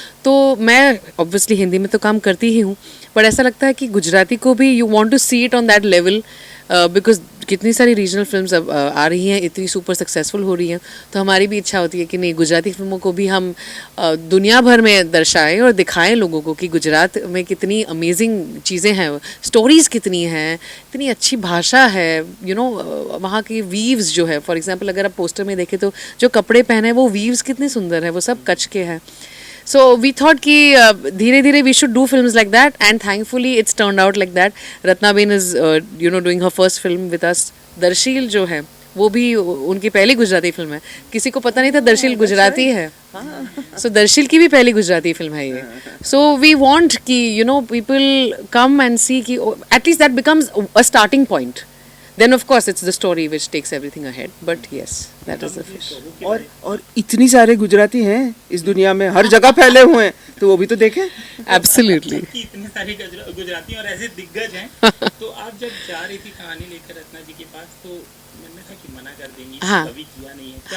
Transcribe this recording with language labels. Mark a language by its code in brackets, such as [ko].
[hi] तो मैं ऑब्वियसली हिंदी में तो काम करती ही हूँ, बट ऐसा लगता है कि गुजराती को भी [en] you want to see it on that level [hi] because कितनी सारी रीजनल फिल्म्स अब आ रही हैं, इतनी सुपर सक्सेसफुल हो रही हैं, तो हमारी भी इच्छा होती है कि नहीं, गुजराती फिल्मों को भी हम दुनिया भर में दर्शाएं और दिखाएं लोगों को कि गुजरात में कितनी अमेजिंग चीज़ें हैं, स्टोरीज़ कितनी हैं, इतनी अच्छी भाषा है, [en] you know [hi] वहाँ की वीव्स जो है, फॉर एग्जांपल अगर आप पोस्टर में देखें तो जो कपड़े पहने वो वीव्स कितने सुंदर है, वो सब कच्छ के हैं। [en] So we thought [hi] कि धीरे धीरे [en] we should do films like that and thankfully it's turned out like that. Ratnaben is doing her first film with us. [hi] Darsheel जो है वो भी उनकी पहली गुजराती फिल्म है। किसी को पता नहीं था दर्शील गुजराती है। So दर्शील की भी पहली गुजराती फिल्म है ये। [en] So we want कि people come and see कि at least that becomes a starting point. Then of course it's the story which takes everything ahead. But yes, that is the fish. [hi] और इतनी सारे गुजराती हैं इस दुनिया में, हर जगह फैले हुए हैं, तो वो भी तो देखें। [en] Absolutely. [hi] इतने सारे गुजराती और ऐसे दिग्गज हैं। तो आप जब जा रही थी कहानी लेकर रत्ना जी के पास, तो मैंने था कि मना कर देंगी, हाँ, कभी किया नहीं है।